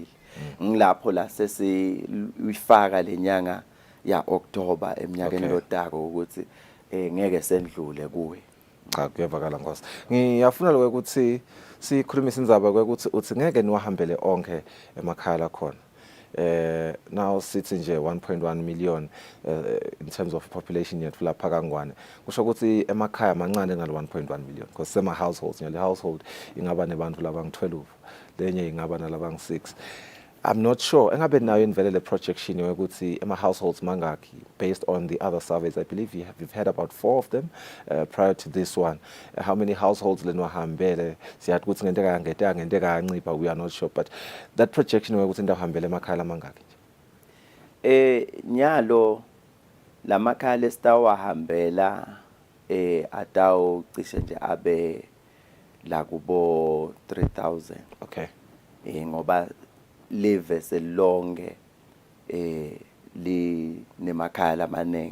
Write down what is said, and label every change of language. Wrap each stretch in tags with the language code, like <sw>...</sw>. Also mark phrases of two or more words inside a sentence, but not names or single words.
<ss>Ngilapho la sesifaka lenyanga ya October eminyakeni lotako ukuthi ngeke sendlule kuwe. Cha kuyavakala Nkosi. Ngiyafuna lokho ukuthi sikhulumisa indzaba ukuthi uthi ngeke niwahambele onke emakhaya la khona. Now sithi nje 1.1 million</ss> <en>in terms of population</en> <ss>yethu lapha kaNgwane. Kusho ukuthi emakhaya mancane ngalo 1.1 million because sema households le household ingaba nebantu labangu12 lenye ingaba nalabangu6.</ss> <en>I'm not sure.</en> <ss>Engabe nayo invele le projection yokuthi ema households mangaki</ss> <en>based on the other surveys. I believe we've had about 4 of them prior to this one. How many households</en> <ss>lenwahambele siyathi ukuthi ngente kancipha</ss> <en>we are not sure, but that projection</en> <ss>yokuthi ndahambele emakhaya mangaki nyalo lamakhaya lesitawahambela atawu cishe nje abe la kubo 3000. Okay. Ngoba live selonke li nemakhaya lamanengi.</ss>